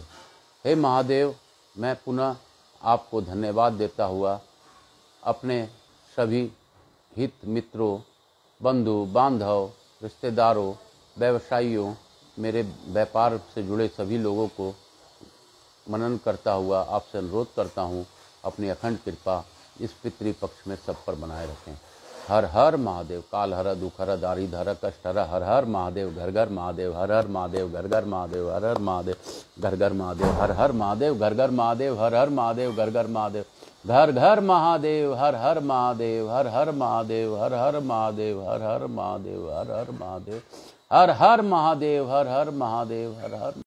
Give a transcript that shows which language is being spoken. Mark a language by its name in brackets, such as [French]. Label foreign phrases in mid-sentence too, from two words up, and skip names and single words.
[Hindi] हे महादेव, मैं पुनः आपको धन्यवाद देता हुआ अपने सभी हित मित्रों, बंधु बांधव, रिश्तेदारों, व्यवसायियों, मेरे व्यापार से जुड़े सभी लोगों को मनन करता हुआ आपसे अनुरोध करता हूँ, अपनी अखंड कृपा इस पितृ पक्ष में सब पर बनाए रखें। हर हर महादेव। काल हर, दुख हर, दारिद्र हर, कष्ट हर। हर हर महादेव, घर घर महादेव। हर हर महादेव, घर घर महादेव। हर हर महादेव, घर घर महादेव। हर हर महादेव, घर घर महादेव। हर हर महादेव, घर घर महादेव। घर घर महादेव, हर हर महादेव, हर हर महादेव, हर हर महादेव, हर हर महादेव, हर हर महादेव, हर हर महादेव, हर हर महादेव, हर हर